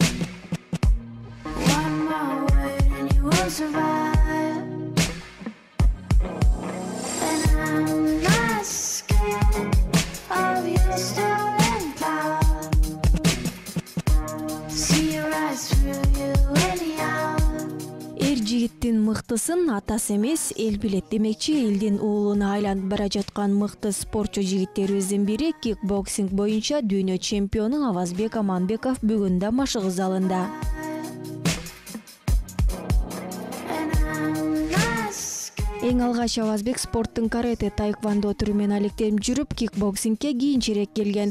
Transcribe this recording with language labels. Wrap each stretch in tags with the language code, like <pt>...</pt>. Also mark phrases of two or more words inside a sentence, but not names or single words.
<en>One more word and you won't survive. And I'm not scared of your stolen power. See your eyes through you anyhow.</en> <ky>Эр жигиттин мыктысын атасы эмес, эл билет демекчи. Элдин уулуна айланып бара жаткан мыкты спортчу жигиттерибиздин бири кикбоксинг боюнча дүйнө чемпиону Авазбек Аманбеков бүгүн да машыгы залында. Эң алгач Авазбек спорттун карате, таэквондо түрү менен алектенип жүрүп, кикбоксингге кийинчерээк келген.</ky>